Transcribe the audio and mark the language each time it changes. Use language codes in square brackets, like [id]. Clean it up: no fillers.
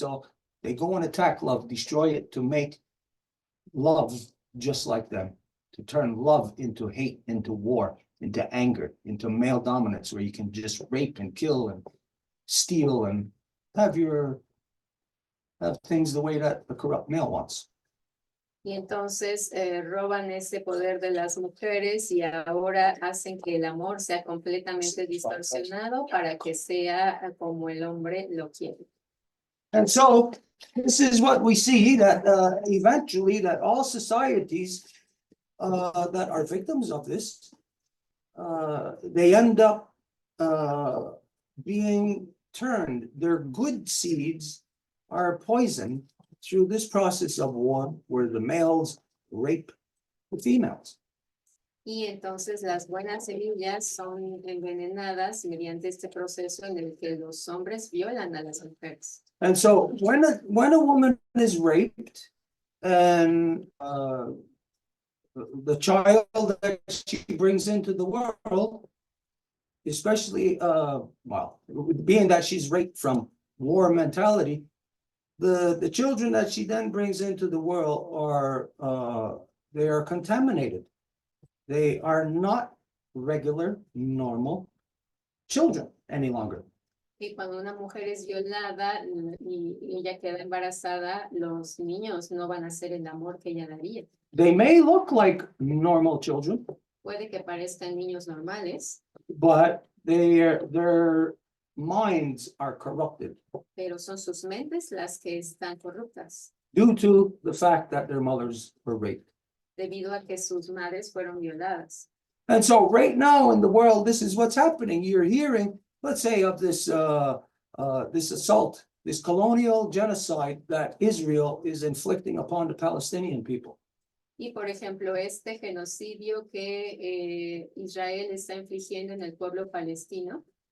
[en] So they go and attack love, destroy it to make love just like them, to turn love into hate, into war, into anger, into male dominance, where you can just rape and kill and steal and have things the way that the corrupt male wants. [es] Y entonces roban ese poder de las mujeres y ahora hacen que el amor sea completamente distorsionado para que sea como el hombre lo quiere. [en] And so this is what we see, that eventually that all societies that are victims of this, they end up being turned. Their good seeds are poisoned through this process of war, where the males rape the females. [es] Y entonces las buenas semillas son envenenadas mediante este proceso en el que los hombres violan a las mujeres. [en] And so when a woman is raped, and the child that she brings into the world, especially being that she's raped from war mentality, the children that she then brings into the world are they are contaminated. They are not regular, normal children any longer. [es] Y cuando una mujer es violada y ella queda embarazada, los niños no van a ser el amor que ella daría. [en] They may look like normal children, [es] Puede que parezcan niños normales, [en] but their minds are corrupted [es] pero son sus mentes las que están corruptas, [en] due to the fact that their mothers were raped. [es] debido a que sus madres fueron violadas. [en] And so right now in the world, this is what's happening. You're hearing, let's say, of this assault, this colonial genocide that Israel is inflicting upon the Palestinian people. [es] Y por ejemplo, este genocidio que Israel está infligiendo en el pueblo palestino,